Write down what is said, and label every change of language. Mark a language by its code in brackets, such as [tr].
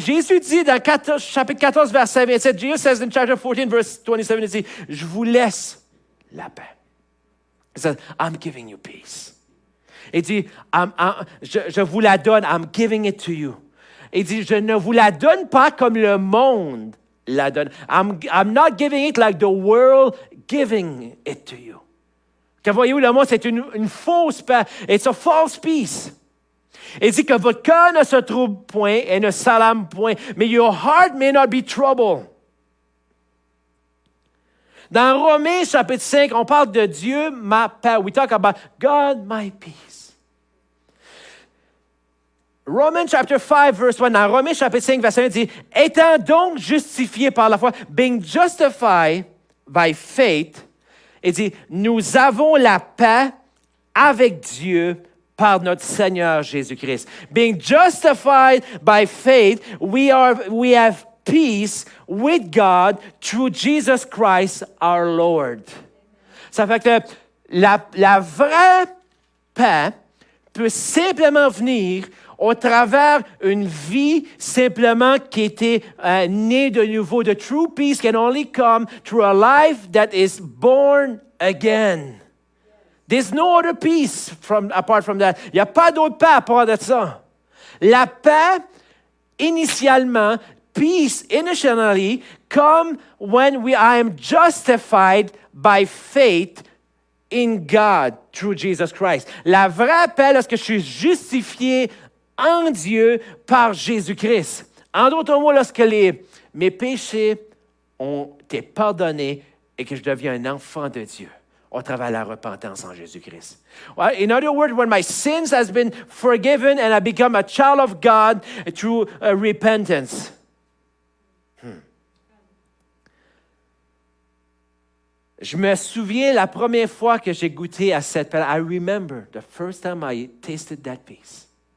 [fr] Et Jésus dit dans chapitre 14, verset 27, [en] Jesus says in chapter 14, verse 27, [fr] il dit, je vous laisse la paix. [en] He says, I'm giving you peace. [fr] Il dit, je vous la donne, [en] I'm giving it to you. [fr] Il dit, je ne vous la donne pas comme le monde la donne. [en] I'm not giving it like the world giving it to you. [fr] Que voyez-vous, le monde, c'est une fausse paix. [en] It's a false peace. [fr] Il dit que votre cœur ne se trouble point et ne s'alarme point, mais [en] your heart may not be troubled. [fr] Dans Romains chapitre 5, on parle de Dieu, ma paix. [en] We talk about God, my peace. Romans chapter 5, verse 1, [fr] dans Romains chapitre 5, verset 1, dit, étant donc justifiés par la foi, [en] being justified by faith, [fr] il dit, nous avons la paix avec Dieu par notre Seigneur Jésus-Christ. [en] Being justified by faith, we have peace with God through Jesus Christ our Lord. [fr] Ça fait que la vraie paix peut simplement venir au travers une vie simplement qui était née de nouveau. [en] The true peace can only come through a life that is born again. There's no other peace apart from that. [fr] Il n'y a pas d'autre paix à part de ça. La paix, initialement, [en] peace initially come when I am justified by faith in God through Jesus Christ. [fr] La vraie paix, lorsque je suis justifié en Dieu par Jésus-Christ. En d'autres mots, lorsque mes péchés ont été pardonnés et que je deviens un enfant de Dieu au travers de la repentance en Jésus-Christ. [en] In other words, when my sins has been forgiven and I become a child of God through repentance. [fr] Je me souviens la première fois que j'ai goûté à cette paix. [en] I remember the first time I tasted that peace.